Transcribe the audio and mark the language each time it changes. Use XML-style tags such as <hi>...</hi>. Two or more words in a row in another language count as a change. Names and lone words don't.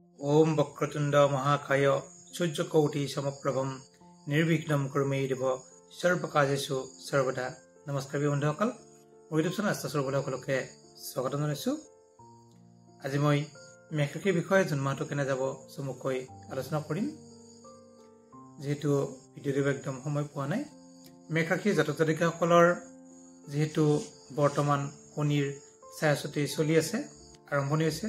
<sa>ओम वक्रतुंड महाकाय सूर्यकोटि समप्रभम निर्विघ्नं कुरु देव सर्वकार्येषु सर्वदा।</sa> <as>नमस्कार बंधुসকল, মোৰ ইউটিউব চেনেল আস্থা সকলকে স্বাগতম জনাইছো। আজি মই মেঘ ৰাশিৰ বিষয়ে জুন মাহটো কেনে যাব চমুকৈ আলোচনা কৰিম। যেহেতু ভিডিঅ'টো একদম সময় পোৱা নাই, মেঘ ৰাশিৰ জাতক জাতিকাসকলৰ যেহেতু বৰ্তমান শনিৰ ছায়াছতি চলি আছে, আৰম্ভণি হৈছে।</as>